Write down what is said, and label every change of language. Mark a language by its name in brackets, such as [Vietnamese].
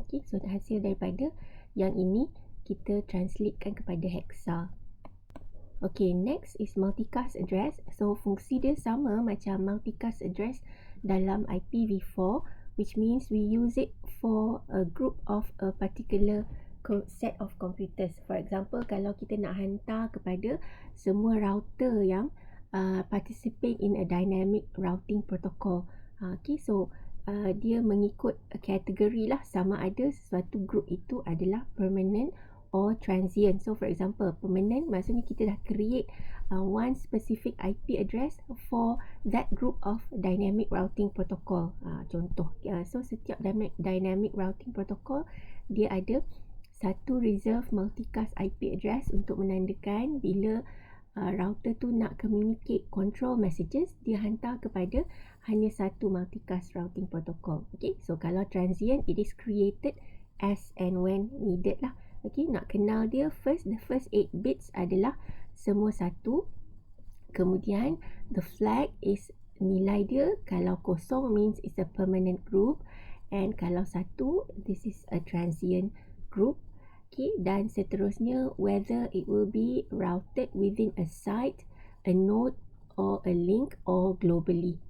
[Malay] Okay, so hasil daripada yang ini kita translatekan kepada hexa. [English] Okay, next is multicast address. So [Malay] fungsi dia sama macam multicast address dalam IPv4, [English] which means we use it for a group of a particular set of computers. [Malay] For example, kalau kita nak hantar kepada semua router yang [English] participate in a dynamic routing protocol. [Malay] Okay, so dia mengikut kategori lah, sama ada sesuatu group itu adalah [English] permanent or transient. So for example, permanent [Malay] maksudnya kita dah create [English] one specific IP address for that group of dynamic routing protocol. [Malay] Contoh, so setiap dynamic routing protocol dia ada satu reserve multicast IP address untuk menandakan bila router tu nak communicate control messages, dia hantar kepada hanya satu multicast routing protocol. [English] Okay, so kalau transient, it is created as and when needed lah. [Malay] Okay, nak kenal dia first, [English] the first 8 bits [Malay] adalah semua satu. [English] Kemudian the flag is nilai dia, [Malay] kalau kosong [English] means it's a permanent group, and [Malay] kalau satu, [English] this is a transient group. Okay, [Malay] dan seterusnya [English] whether it will be routed within a site, a node or a link or globally.